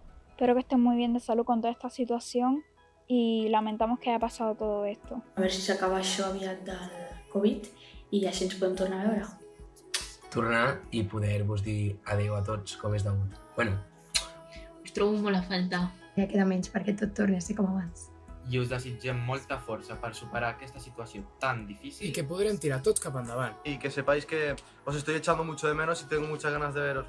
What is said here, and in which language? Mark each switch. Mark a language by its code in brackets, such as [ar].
[es] Espero que estén muy bien de salud con toda esta situación i lamentamos que haya pasado todo esto. [ca] A veure si s'acaba això aviat del Covid i així ens podem tornar a veure. Tornar i poder-vos dir adéu a tots com és degut. Bueno. Us trobo molt a faltar. Ja queda menys perquè tot torni a ser com abans. I us desitgem molta força per superar aquesta situació tan difícil. Y que podrem tirar tots cap endavant. [es] Y que sepáis que os estoy echando mucho de menos y tengo muchas ganas de veros.